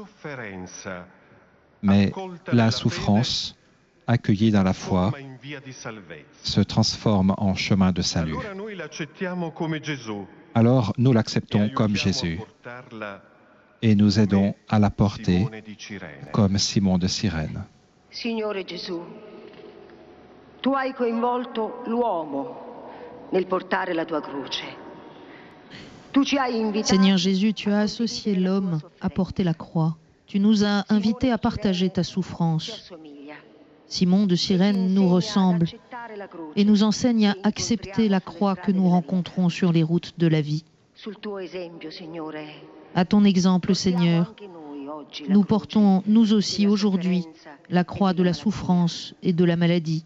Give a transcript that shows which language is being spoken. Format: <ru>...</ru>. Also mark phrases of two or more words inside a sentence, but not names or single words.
<fr>Mais la souffrance, accueillie dans la foi, se transforme en chemin de salut. Alors nous l'acceptons comme Jésus et nous aidons à la porter comme Simon de Cyrène.</fr> <it>Signore Gesù, tu hai coinvolto l'uomo nel portare la tua croce. Tu ci hai invitato.</it> <fr>Seigneur Jésus, tu as associé l'homme à porter la croix. Tu nous as invités à partager ta souffrance. Simon de Cyrène nous ressemble et nous enseigne à accepter la croix que nous rencontrons sur les routes de la vie. À ton exemple, Seigneur, nous portons, nous aussi, aujourd'hui, la croix de la souffrance et de la maladie.</fr>